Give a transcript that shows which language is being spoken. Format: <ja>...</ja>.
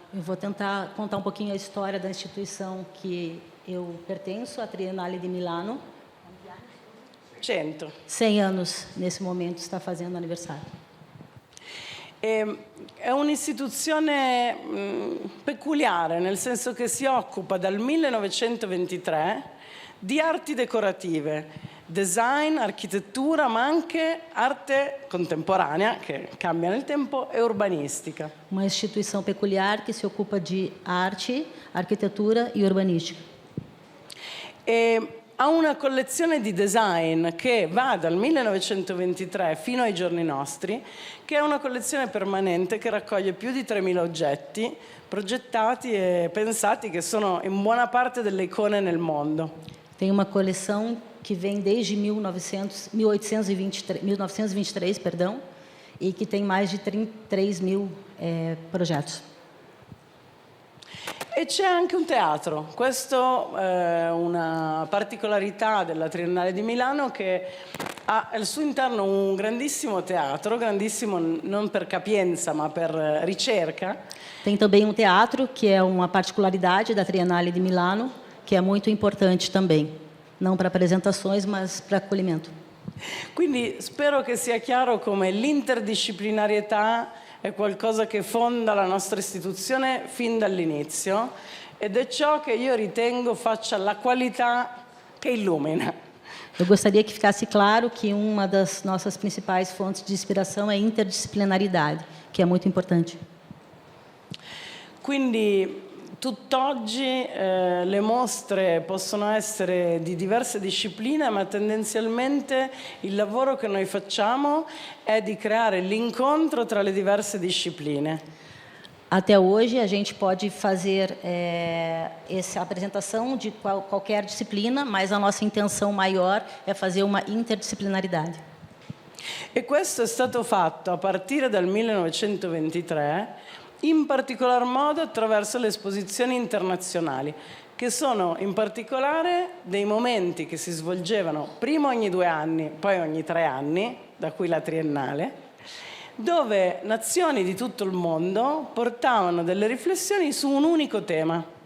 <pt>Eu vou tentar contar um pouquinho a história da instituição que eu pertenço, a Triennale de Milano. 100. 100 anos, nesse momento, está fazendo aniversário.</pt> <it>È un'istituzione peculiare, nel senso che si occupa dal 1923 di arti decorative, design, architettura, ma anche arte contemporanea, che cambia nel tempo, e urbanistica.</it> <pt>Uma instituição peculiar que se ocupa de arte, arquitetura e urbanística.</pt> <it>Ha una collezione di design che va dal 1923 fino ai giorni nostri, che è una collezione permanente che raccoglie più di 3.000 oggetti progettati e pensati che sono in buona parte delle icone nel mondo.</it> <pt>Tem uma coleção que vem desde 1923, perdão, e que tem mais de 33.000 projetos.</pt> <it>E c'è anche un teatro. Questo è una particolarità della Triennale di Milano, che ha al suo interno un grandissimo teatro, grandissimo non per capienza ma per ricerca.</it> <pt>Tem também um teatro, que é uma particularidade da Triennale de Milano, que é muito importante também, não para apresentações, mas para acolhimento.</pt> <it>Quindi spero che sia chiaro come l'interdisciplinarietà è qualcosa che fonda la nostra istituzione fin dall'inizio ed è ciò che io ritengo faccia la qualità che illumina.</it> <pt>Eu gostaria que ficasse claro que uma das nossas principais fontes de inspiração é a interdisciplinaridade, que é muito importante.</pt> <it>Quindi tutt'oggi le mostre possono essere di diverse discipline, ma tendenzialmente il lavoro che noi facciamo è di creare l'incontro tra le diverse discipline.</it> <pt>Até hoje, a gente pode fazer essa apresentação de qualquer disciplina, mas a nossa intenção maior é fazer uma interdisciplinaridade.</pt> <it>E questo è stato fatto a partire dal 1923, in particolar modo attraverso le esposizioni internazionali, che sono in particolare dei momenti che si svolgevano prima ogni 2 anni, poi ogni 3 anni, da cui la Triennale, dove nazioni di tutto il mondo portavano delle riflessioni su un unico tema.</it>